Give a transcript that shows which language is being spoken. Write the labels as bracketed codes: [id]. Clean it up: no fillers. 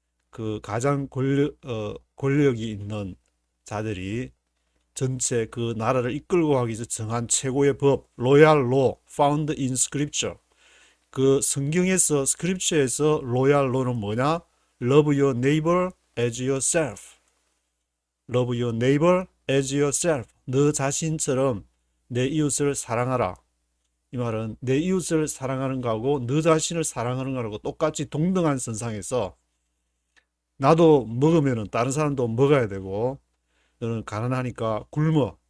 [ko] 그 가장 권력이 있는 자들이 전체 그 나라를 이끌고 가기 위해서 정한 최고의 법, [en] royal law, found in scripture. [ko] 그 성경에서, 스크립처에서 royal law는 뭐냐? [en] Love your neighbor as yourself. Love your neighbor as yourself. [ko] 너 자신처럼 내 이웃을 사랑하라. 이 말은 내 이웃을 사랑하는 거하고 너 자신을 사랑하는 거하고 똑같이 동등한 선상에서, 나도 먹으면 다른 사람도 먹어야 되고, 너는 가난하니까 굶어.